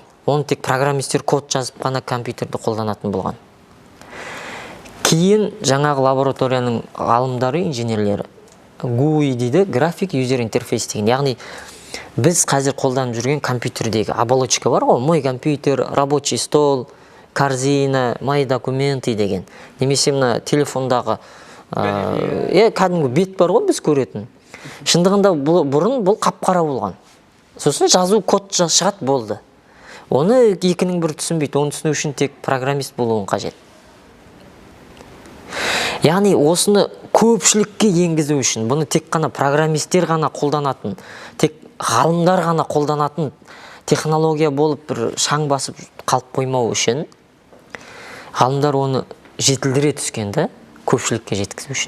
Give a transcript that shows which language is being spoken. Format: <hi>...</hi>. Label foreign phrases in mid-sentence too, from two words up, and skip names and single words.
<kk>Оны тек программистер код жазып қана компьютерді қолданатын болған. Кейін жаңағы лабораторияның ғалымдары, инженерлері GUI дейді,</kk> <en>graphic user interface</en> <kk>деген. Яғни біз қазір қолданып жүрген компьютердегі оболочка бар ғой,</kk> <ru>мой компьютер, рабочий стол, корзина, мои документы деген.</ru> <kk>Немесе мына телефондағы кәдімгі бет бар ғой біз көретін. Шындығында бұрын бұл қап-қара болған. Сосын жазу код шығат болды. Оны екінің бір түсінбейді. Оны түсіну үшін тек программист болуын қажет. Яғни осыны көпшілікке енгізу үшін, бұны тек қана программистер ғана қолданатын, тек ғалымдар ғана қолданатын технология болып бір шаң басып қалып қоймау үшін, ғалымдар оны жетілдіре түскенді көпшілікке жеткізу үшін.</kk>